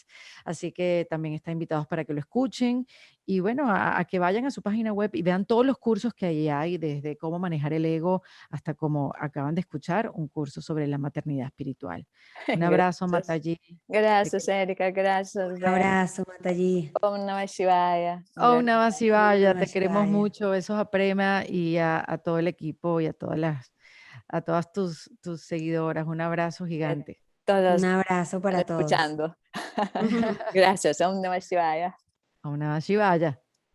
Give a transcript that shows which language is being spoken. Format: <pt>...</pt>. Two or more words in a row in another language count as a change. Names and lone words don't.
<es>Así que también están invitados para que lo escuchen y bueno, a que vayan a su página web y vean todos los cursos que ahí hay, desde cómo manejar el ego hasta como acaban de escuchar, un curso sobre la maternidad espiritual. Un abrazo, Gracias. Matallí. Te Gracias, Erika. Gracias, Un Ben. abrazo, Matallí.</es> <sa>Om Namah Shivaya. Oh, Namah Om Shivaya, Namah</sa> <es>te queremos</es> <sa>Shivaya.</sa> <es>mucho. Besos a Prema y a todo el equipo y a todas tus seguidoras. Un abrazo gigante. Un Todos abrazo están para todos. escuchando. Gracias.</es> <sa>Om Namah Shivaya. Oh, Namah Shivaya.</sa>